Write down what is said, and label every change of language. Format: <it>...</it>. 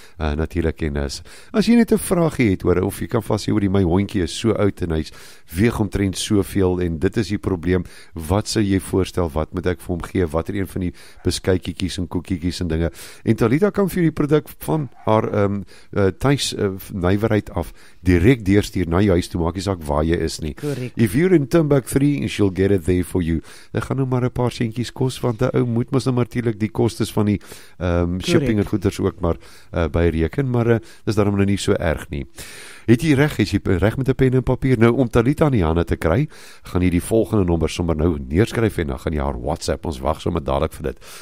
<af>Natuurlik en as jy net 'n vraagie het oor of jy kan vas sê oor my hondjie is so oud en hy's weeg omtrent soveel en dit is die probleem. Wat sou jy voorstel? Wat moet ek vir hom gee? Watter een van die beskuitjies en koekietjies en dinge? En Talita kan vir die produk van haar tuis nywerheid af direk deurstuur na jou huis toe, maak nie saak waar jy is nie. Correct.</af> <en>If you're in Timbuk 3, she'll get it there for you.</en> <af>Dit gaan nou maar 'n paar centjies kos, want 'n ou moet mos nou natuurlik die kostes van die shipping en goeders ook maar byreken, maar dis daarom nou nie so erg nie. Het jy reg met 'n pen en papier? Nou, om Talita in die hande te kry, gaan jy die volgende nommer sommer nou neerskryf en dan gaan jy haar WhatsApp, ons wag sommer dadelik vir dit.</af>